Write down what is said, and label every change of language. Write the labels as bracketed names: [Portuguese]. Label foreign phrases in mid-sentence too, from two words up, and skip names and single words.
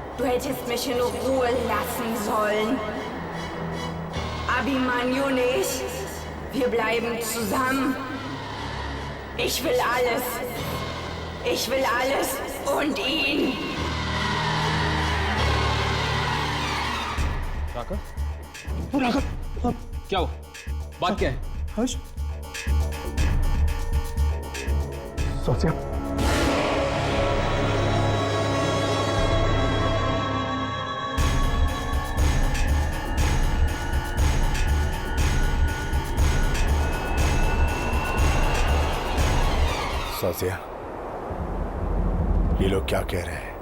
[German] hättest mich in Ruhe lassen sollen. Abhimanyu nicht. Wir bleiben zusammen. Ich will alles. Ich will alles und ihn. [Hindi] राका? क्या हुआ? बात क्या है? हर्ष? सोचिया सोचिया ये लोग क्या कह रहे हैं?